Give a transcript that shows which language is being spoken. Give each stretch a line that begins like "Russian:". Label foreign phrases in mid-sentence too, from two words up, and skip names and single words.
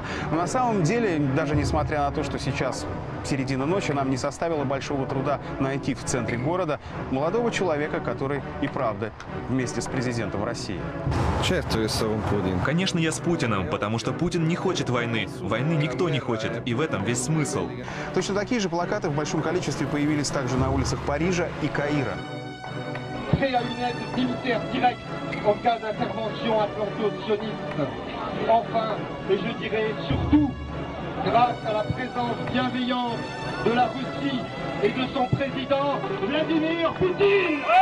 Russian: Но на самом деле, даже несмотря на то, что сейчас середина ночи, нам не составило большого труда найти в центре города молодого человека, который и правда вместе с президентом России. Конечно, я с Путиным, потому что Путин не хочет войны. Войны никто не хочет, и в этом весь смысл. Точно такие же плакаты в большом количестве появились также на улицах Парижа и Каира.
French: Grâce à la présence bienveillante de la Russie et de son président Vladimir Poutine.